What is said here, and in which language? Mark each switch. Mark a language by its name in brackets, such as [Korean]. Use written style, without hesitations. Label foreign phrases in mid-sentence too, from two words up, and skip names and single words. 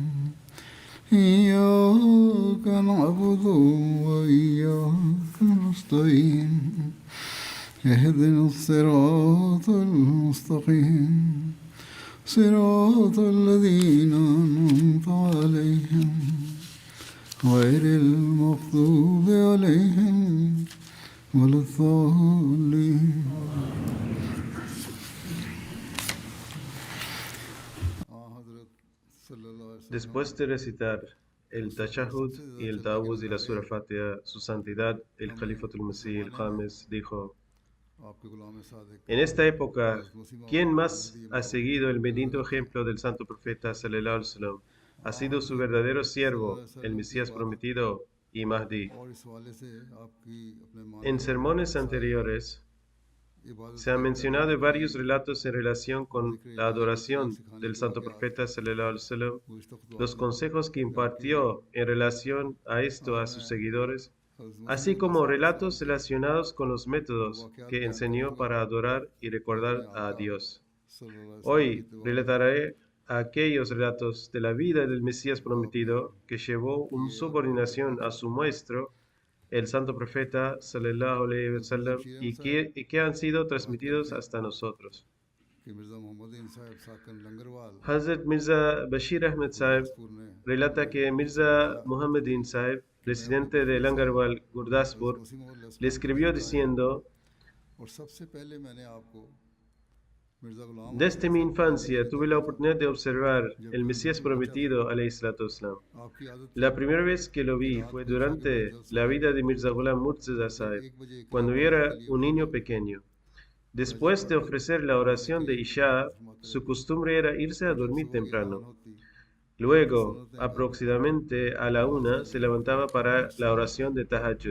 [Arabic] إياك نعبد وإياك نستعين اهدنا الصراط المستقيم صراط الذين أنعمت عليهم غير المغضوب عليهم ولا الضالين. [Spanish] Después de recitar el Tashahhud y el Ta'awuz y la Sura Fatiha, Su Santidad, el Khalifatul Masih el-Khamis, dijo: En esta época, ¿quién más ha seguido el bendito ejemplo del santo profeta [Arabic] صلى الله عليه وسلم? [Spanish] Ha sido su verdadero siervo, el Mesías prometido y Mahdi. En sermones anteriores se han mencionado varios relatos en relación con la adoración del santo profeta [Arabic] صلى الله عليه وسلم, [Spanish] los consejos que impartió en relación a esto a sus seguidores, así como relatos relacionados con los métodos que enseñó para adorar y recordar a Dios. Hoy relataré aquellos relatos de la vida del Mesías prometido que llevó en subordinación a su maestro, el santo profeta [Arabic] صلى الله عليه وسلم, [Spanish] y que han sido transmitidos hasta nosotros. Hazrat Mirza Bashir Ahmed Sahib relata que Mirza Muhammadin Sahib, residente de Langarwal, Gurdaspur, le escribió diciendo: Desde mi infancia tuve la oportunidad de observar el Mesías prometido, [Arabic] عليه الصلاة والسلام. [Spanish] La primera vez que lo vi fue durante la vida de Mirza Ghulam Murtaza Sahib, cuando era un niño pequeño. Después de ofrecer la oración de Isha, su costumbre era irse a dormir temprano. Luego, aproximadamente a la 1, se levantaba para la oración de Tahajjud.